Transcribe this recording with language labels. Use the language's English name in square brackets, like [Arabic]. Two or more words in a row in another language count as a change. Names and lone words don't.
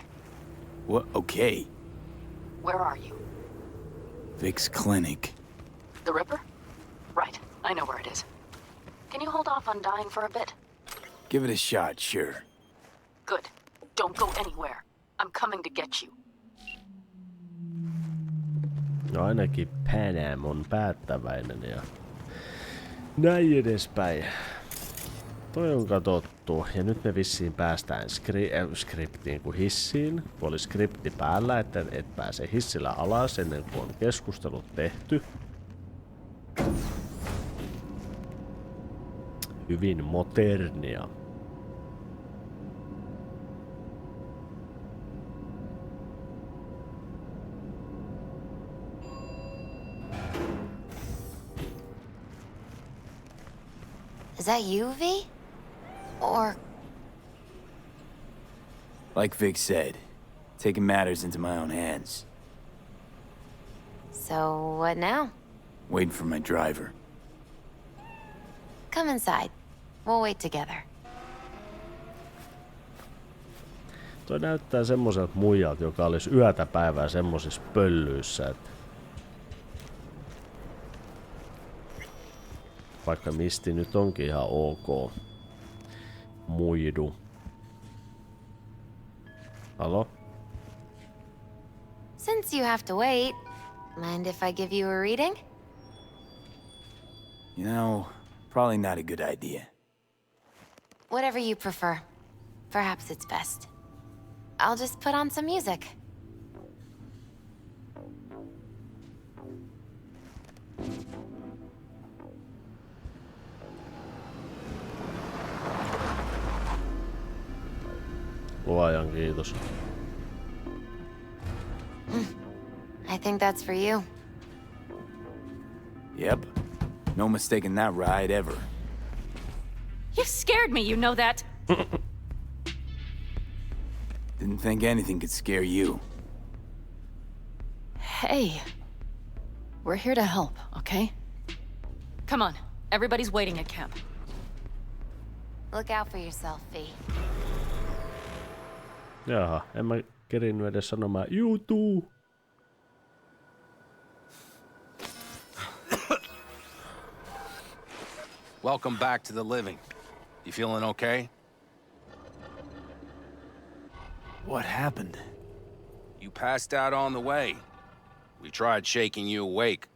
[English] What? Okay. where are you? Vic's clinic. The Ripper? Right, I know where it is. Can you hold off on dying for a bit? Give it a shot, sure. Good. Don't go anywhere. I'm coming to get you. [Finnish] No ainakin Panam on päättäväinen ja näin edespäin. Toi on katsottu. Ja nyt me vissiin päästään skriptiin kuin hissiin. Kun oli skripti päällä, että et pääse hissillä alas ennen kuin on keskustelut tehty. Hyvin modernia. [English] Is that you, V? Or... Like Vic said, taking matters into my own hands. So, what now? Waiting for my driver. Come inside. We'll wait together. [Finnish] Toi näyttää semmoiselta muijalta, joka olisi yötä päivää semmosissa pöllyissä, että vaikka Misti nyt onkin ihan ok. Muidu. Halo? [English] Since you have to wait, mind if I give you a reading? You know, probably not a good idea. Whatever you prefer. Perhaps it's best. I'll just put on some music. [Finnish] Luojan kiitos. [English] I think that's for you. Yep. No mistaking that ride ever. You scared me, you know that. Didn't think anything could scare you. Hey. We're here to help, okay? Come on. Everybody's waiting at camp. Look out for yourself, V. [Finnish] Jaha, en mä kerinnyt edes sanomaan YouTube. [English] Welcome back to the living. You feeling okay? What happened? You passed out on the way. We tried shaking you awake.